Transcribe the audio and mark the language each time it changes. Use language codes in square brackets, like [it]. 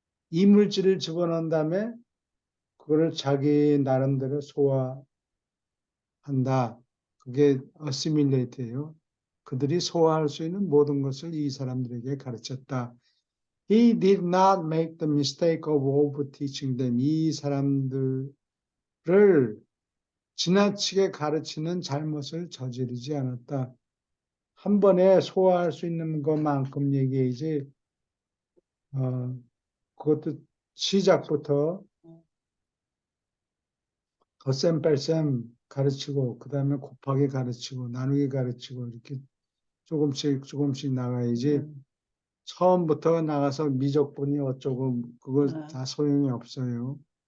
[ko] 이물질을 집어넣은 다음에 그거를 자기 나름대로 소화한다. 그게 assimilate예요. 그들이 소화할 수 있는 모든 것을 이 사람들에게 가르쳤다. [en] He did not make the mistake of over-teaching them. [ko] 이 사람들을 지나치게 가르치는 잘못을 저지르지 않았다. 한 번에 소화할 수 있는 것만큼 얘기해야지, 그것도 시작부터 덧셈 뺄셈 가르치고, 그 다음에 곱하기 가르치고, 나누기 가르치고, 이렇게 조금씩 나가야지, 처음부터 나가서 미적분이 어쩌고, 그거 다 소용이 없어요.